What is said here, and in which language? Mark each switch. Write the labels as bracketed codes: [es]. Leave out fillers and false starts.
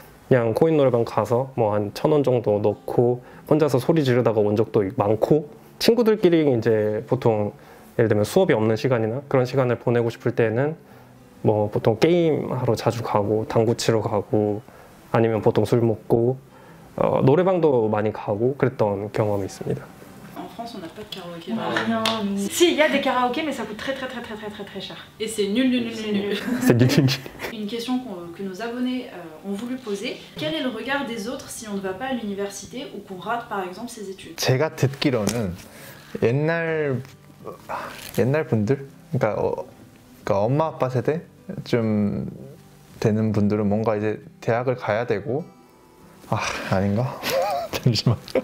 [ko] 그냥 코인 노래방 가서 뭐 한 1,000원 정도 넣고 혼자서 소리 지르다가 온 적도 많고 친구들끼리 이제 보통 예를 들면 수업이 없는 시간이나 그런 시간을 보내고 싶을 때는 뭐 보통 게임하러 자주 가고 당구 치러 가고 아니면 보통 술 먹고 노래방도 많이 가고 그랬던 경험이 있습니다. [fr] En France, on n'a pas de karaoké. Non. Si, il y a des karaokés, mais ça coûte très cher. Et c'est nul, nul, nul, nul. C'est nul. Une question que nos abonnés ont voulu poser. Quel est le regard des autres si on ne va pas à l'université ou qu'on rate par exemple ses études? [ko] 제가 듣기로는 옛날 분들, 그러니까 엄마 아빠 세대 좀 되는 분들은 뭔가 이제 대학을 가야 되고 아닌가? 잠시만.